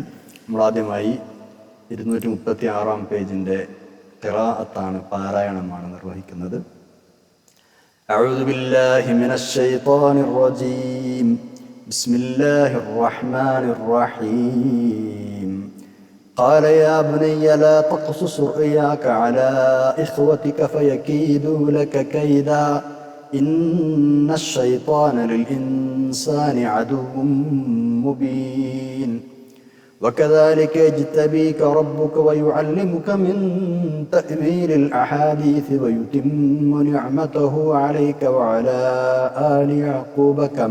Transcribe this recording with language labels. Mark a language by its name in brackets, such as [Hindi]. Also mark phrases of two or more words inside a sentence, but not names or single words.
[Malayalam] നമ്മൾ ആദ്യമായി 236 പേജിൻ്റെ ഖിറാഅത്താണ്, പാരായണമാണ് നിർവഹിക്കുന്നത്. [Arabic] أعوذ بالله من الشيطان الرجيم. بسم الله الرحمن الرحيم. قال يا بني لا تقصص رؤياك على إخوتك فيكيدوا لك كيدا إن الشيطان للإنسان عدو مبين وكذلك يجتبيك ربك ويعلمك من تأويل الأحاديث ويتم نعمته عليك وعلى آل يعقوب